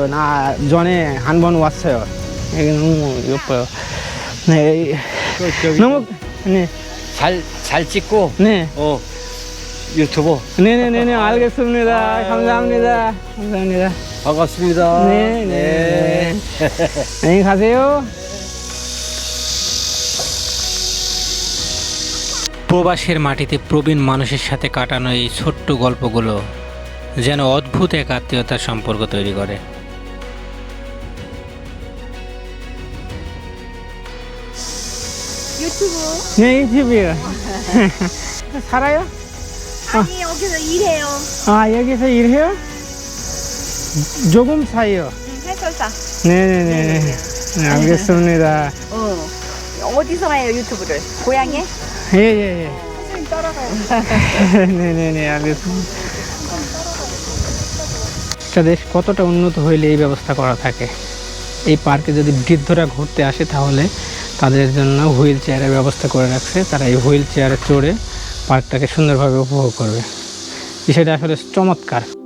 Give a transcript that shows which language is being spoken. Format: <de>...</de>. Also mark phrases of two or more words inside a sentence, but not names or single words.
<ko>나 전에 한 번 왔어요. 여기 너무 예뻐요. 네, 저기 너무 네, 잘 찍고 네, 유튜브 네네네네, 알겠습니다. 감사합니다. 감사합니다. 반갑습니다. 네, 네. 안녕히 가세요.</ko> <bn>প্রবাসের মাটিতে প্রবীণ মানুষের সাথে কাটানো এই ছোট্ট গল্পগুলো যেন অদ্ভুত এক আত্মীয়তার সম্পর্ক তৈরি করে।</bn> <ko>유튜브? 네, 유튜브요. 살아요? 아니 여기서 일해요. 아, 여기서 일해요? 조금 사요. 해설사. 네네네. 네, 알겠습니다. 어디서 해요 유튜브를? 고향에? 예예예. 선생님 따라가요. 네네네, 알겠습니다.</ko> <bn>একটা দেশ কতটা উন্নত হইলে এই ব্যবস্থা করা থাকে। এই পার্কে যদি বৃদ্ধরা ঘুরতে আসে তাহলে তাদের জন্য</bn> <en>wheel chair</en> <bn>ব্যবস্থা করে রাখছে। তারা এই</bn> <en>wheel chair</en> <bn>চড়ে পার্কটাকে সুন্দরভাবে উপভোগ করবে। বিষয়টা আসলে চমৎকার।</bn>